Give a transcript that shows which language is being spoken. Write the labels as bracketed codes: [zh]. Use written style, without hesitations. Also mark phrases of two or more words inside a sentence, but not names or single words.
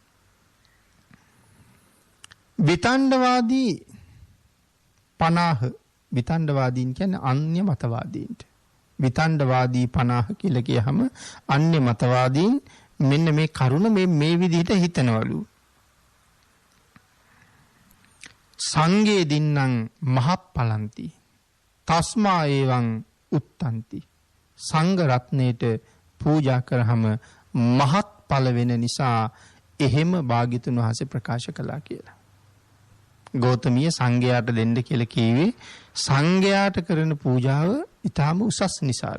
[si] විතණ්ඩවාදී 50 විතණ්ඩවාදීන් කියන්නේ අන්‍ය මතවාදීන්ට. විතණ්ඩවාදී 50 කියලා කියහම අන්‍ය මතවාදීන් මෙන්න මේ කරුණ මේ විදිහට හිතනවලු. [pi] සංඝේ දින්නම් මහප්පලන්ති තස්මා එවං උත්තන්ති. [si] සංඝ රත්නයේට පූජා කරාම මහත්ඵල වෙන නිසා එහෙම භාග්‍යතුන් වහන්සේ ප්‍රකාශ කළා කියලා. ගෞතමීය සංඝයාට දෙන්න කියලා කිව්වේ සංඝයාට කරන පූජාව ඊටාම උසස් නිසාලු.